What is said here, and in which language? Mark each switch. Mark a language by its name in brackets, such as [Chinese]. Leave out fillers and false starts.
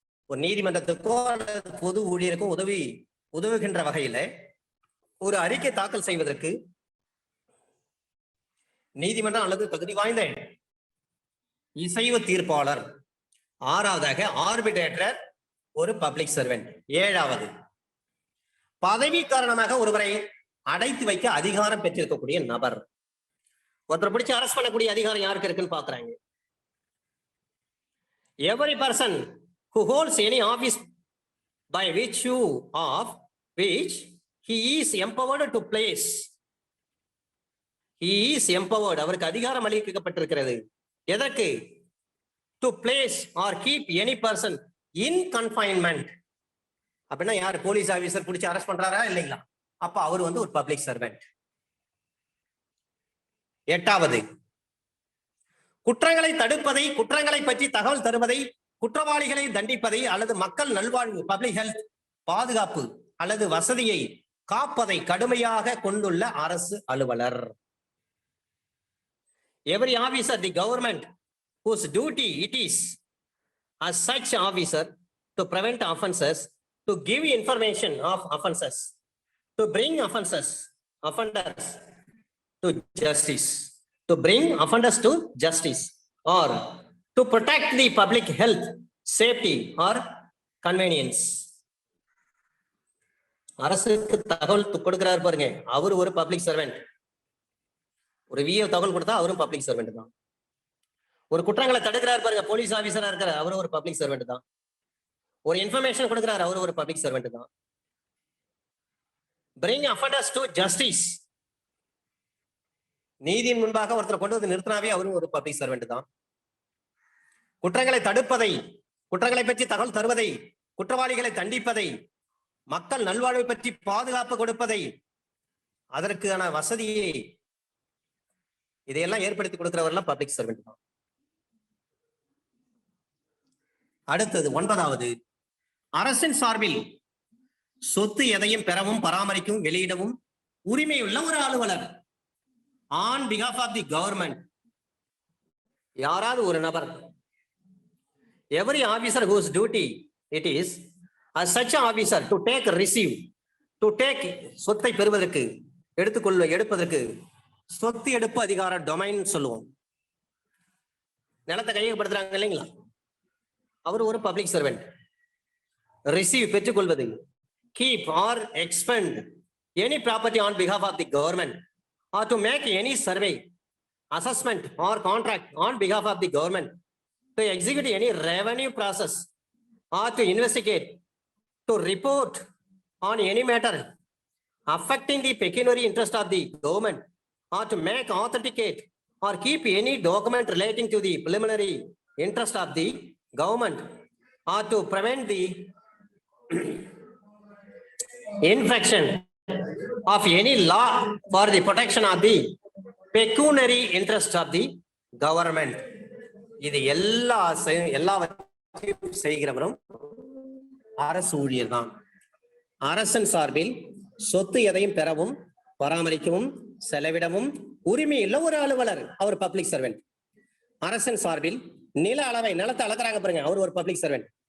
[Tamil] ஒரு நீதிமன்றத்துக்கோ அல்லது பொது ஊழியருக்கோ உதவுகின்ற வகையில ஒரு அறிக்கை தாக்கல் செய்வதற்கு நீதிமன்றம் அல்லது தகுதி வாய்ந்த இசைவு தீர்ப்பாளர். ஆறாவதாக ஆர்பிட்ரேட்டர் ஒரு பப்ளிக் சர்வெண்ட். ஏழாவது, பதவி காரணமாக ஒருவரை அடைத்து வைக்க அதிகாரம் பெற்றிருக்கக்கூடிய நபர். ஒருத்தரை பிடிச்சு அரெஸ்ட் பண்ணக்கூடிய அதிகாரம் யாருக்கு இருக்குன்னு பாக்குறாங்க. [English] Every person who holds any office by virtue of which he is empowered to place he is empowered, [Tamil] அவருக்கு அதிகாரம் அளிக்கப்பட்டிருக்கிறது. எதற்கு? [English] to place or keep any person in confinement. [Tamil] அப்படின்னா யார்? போலீஸ் ஆபீசர் பிடிச்சி அரெஸ்ட் பண்றாரா இல்லைங்களா? அப்ப அவர் வந்து ஒரு பப்ளிக் சர்வெண்ட். எட்டாவது, குற்றங்களை தடுப்பதை, குற்றங்களை பற்றி தகவல் தருவதை, குற்றவாளிகளை தண்டிப்பதை அல்லது மக்கள் நல்வாழ்வு பப்ளிக் ஹெல்த் பாதுகாப்பு அல்லது வசதியை காப்பதை கடுமையாக கொண்டுள்ள அரசு அலுவலர். [English] Every officer, the government, whose duty it is as such officer to prevent offences, to give information of offences, to bring offenders to justice, to bring offenders to justice, or to protect the public health, safety or convenience. [Tamil] அரசுக்கு தகவல் கொடுக்கிறார் பாருங்க, அவர் ஒரு public servant. ஒரு VA தகவல் கொடுத்தா அவரும் public servant தான். ஒரு குற்றங்களை தடுக்கிறார் பாருங்க, போலீஸ் ஆபீசரா இருக்கிற அவரும் ஒரு பப்ளிக் சர்வெண்ட் தான். ஒரு இன்ஃபர்மேஷன் கொடுக்கிறார், அவரும் ஒரு பப்ளிக் சர்வெண்ட் தான். [English] bring offenders to justice, [Tamil] நீதியின் முன்பாக ஒருத்தர் கொண்டு வந்து நிறுத்தினாவே அவரும் ஒரு பப்ளிக் சர்வெண்ட் தான். குற்றங்களை தடுப்பதை, குற்றங்களை பற்றி தகவல் தருவதை, குற்றவாளிகளை தண்டிப்பதை, மக்கள் நல்வாழ்வை பற்றி பாதுகாப்பு கொடுப்பதை, அதற்கான வசதியை, இதையெல்லாம் ஏற்படுத்தி கொடுக்கிறவர்கள் பப்ளிக் சர்வெண்ட் தான். அடுத்தது 9வது, அரசின் சார்பில் சொத்து எதையும் பெறவும் பராமரிக்கவும் வெளியிடவும் உரிமையுள்ள ஒரு அலுவலர். [English] on behalf of the government, [Tamil] யாராவது ஒரு நபர். [English] every officer whose duty it is as such an officer to take, receive, to take, [Tamil] சொத்தை பெறுவதற்கு, எடுப்பதற்கு சொத்து எடுப்பு அதிகார டொமைன் சொல்லுவோம். நிலத்தை கையகப்படுத்துறாங்க இல்லைங்களா, அவர் ஒரு பப்ளிக் சர்வெண்ட். ரிசீவ், பெற்றுக்கொள்வது. [English] Keep or expend any property on behalf of the government, or to make any survey, assessment or contract on behalf of the government, to execute any revenue process, or to investigate, to report on any matter affecting the pecuniary interest of the government, or to make, authenticate or keep any document relating to the preliminary interest of the government, or to prevent the infraction of any law for the protection of pecuniary interest of the government. [Tamil] இது எல்லாவற்றையும் செய்கிறவரும் அரசு ஊழியர் தான். அரசன் சார்பில் சொத்து எதையும் பெறவும் பராமரிக்கவும் செலவிடவும் உரிமையுள்ள ஒரு அலுவலர், அவர் பப்ளிக் சர்வெண்ட். அரசன் சார்பில் நில அளவை, நிலத்தை அளக்குறாங்க பாருங்க, அவர் ஒரு பப்ளிக் சர்வெண்ட்.